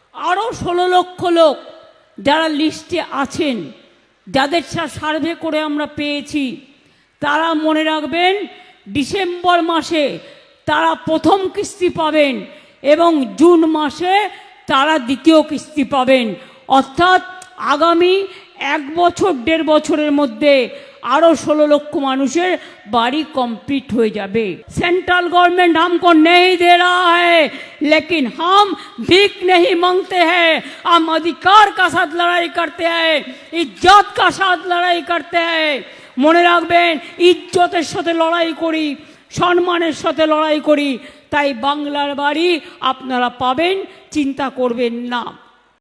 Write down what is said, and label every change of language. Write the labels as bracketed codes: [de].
[bn] আরও 16 লক্ষ লোক যারা লিস্টে আছেন, যাদের সার্ভে করে আমরা পেয়েছি, তারা মনে রাখবেন ডিসেম্বর মাসে তারা প্রথম কিস্তি পাবেন এবং জুন মাসে তারা দ্বিতীয় কিস্তি পাবেন। অর্থাৎ আগামী 1 বছর 1.5 বছরের মধ্যে আরও 16 লক্ষ মানুষের বাড়ি কমপ্লিট হয়ে যাবে। [hi] सेंट्रल गवर्नमेंट हमको नहीं दे रहा है, लेकिन हम भीख नहीं मांगते हैं, हम अधिकार का साथ लड़ाई करते हैं, इज्जत का साथ लड़ाई करते हैं। [bn] মনে রাখবেন, ইজ্জতের সাথে লড়াই করি, সম্মানের সাথে লড়াই করি, তাই বাংলার বাড়ি আপনারা পাবেন, চিন্তা করবেন না।